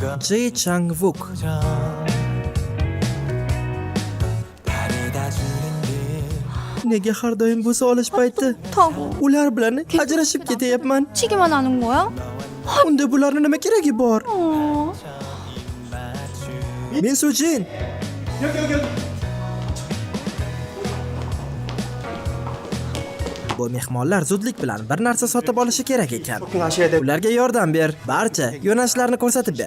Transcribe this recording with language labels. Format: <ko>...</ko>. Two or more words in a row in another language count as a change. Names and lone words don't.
<ko>Ji Chang-wook 바래다 주는 길</ko> <uz>nega har doim bu solish payti</uz> <ko>타고</ko> <uz>ular bilan ajrashib ketyapman?</uz> <ko>치기만 하는 거야?</ko> <uz>Unda bularning nima keragi bor?</uz> <ko>어.</ko> <uz>Men Sujin. Bu mehmonlar zudlik bilan bir narsa sotib olishi kerak ekan. Ularga yordam ber, barcha yo'nalishlarni ko'rsatib ber.</uz>